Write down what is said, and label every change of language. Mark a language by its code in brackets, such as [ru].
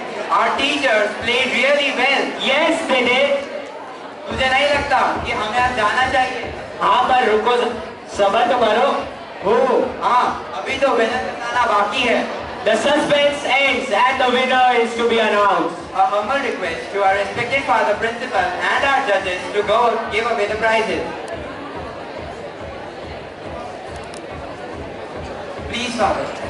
[en] Our teachers played really well. Yes, they did. [hi] तुझे नहीं लगता कि हमें अब जाना चाहिए? हाँ, पर रुको, सबर तो करो. हो, हाँ, अभी तो विनर बताना बाकी है. [en] The suspense ends and the winner is to be announced. A humble request to our respected Father Principal and our judges to go give away the prizes. Please, Father.